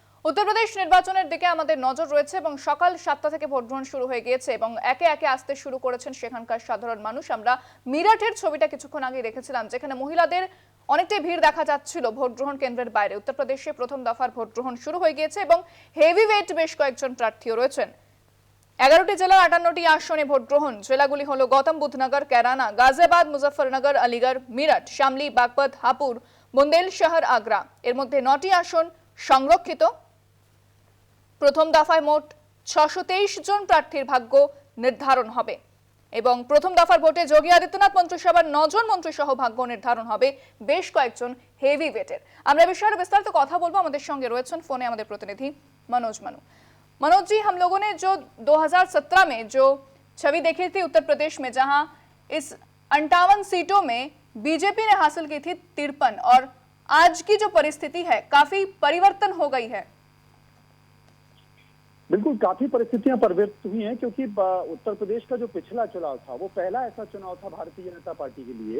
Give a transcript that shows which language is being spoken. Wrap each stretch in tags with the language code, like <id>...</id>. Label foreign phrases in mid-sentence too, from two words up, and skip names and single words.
<bn>উত্তরপ্রদেশ নির্বাচনের দিকে আমাদের নজর রয়েছে এবং সকাল 7টা থেকে ভোট গ্রহণ শুরু হয়ে গিয়েছে এবং একে একে আসতে শুরু করেছেন সেখানকার সাধারণ মানুষ। আমরা মিরাটের ছবিটা কিছুক্ষণ আগে দেখেছিলাম, যেখানে মহিলাদের অনেকটাই ভিড় দেখা যাচ্ছিল ভোট গ্রহণ কেন্দ্রের বাইরে। উত্তরপ্রদেশে প্রথম দফার ভোট গ্রহণ শুরু হয়ে গিয়েছে এবং হেভিওয়েট বেশ কয়েকজন প্রার্থীও রয়েছেন। 11টি জেলার 58টি আসনে ভোট গ্রহণ। জেলাগুলি হলো গৌতম বুদ্ধনগর, कैराना, गाजियाबाद, मुजफ्फरनगर, अलीगढ़, मीरठ, शामली, बागपत, हापुड़, बुंदेलशहर, आगरा। এর মধ্যে 9টি আসন সংরক্ষিত। প্রথম দফায় মোট 623 জন প্রার্থীর ভাগ্য নির্ধারণ হবে এবং প্রথম দফার ভোটে যোগী আদিত্যনাথ মন্ত্রিসভার 9 জন মন্ত্রী সহ ভাগ্য নির্ধারণ হবে বেশ কয়েকজন হেভিওয়েটের। আমরা বিষয়ে বিস্তারিত কথা বলবো। আমাদের সঙ্গে রয়েছেন ফোনে আমাদের প্রতিনিধি मनोज मनु।</bn> <hi>मनोज जी, हम लोगों ने जो 2017 में जो छवि देखी थी उत्तर प्रदेश में, जहां इस 58 सीटों में बीजेपी ने हासिल की थी 53, और आज की जो परिस्थिति है काफी परिवर्तन हो गई है। बिल्कुल, काफी परिस्थितियां परिवर्तित हुई हैं, क्योंकि उत्तर प्रदेश का जो पिछला चुनाव था वो पहला ऐसा चुनाव था भारतीय जनता पार्टी के लिए।</hi>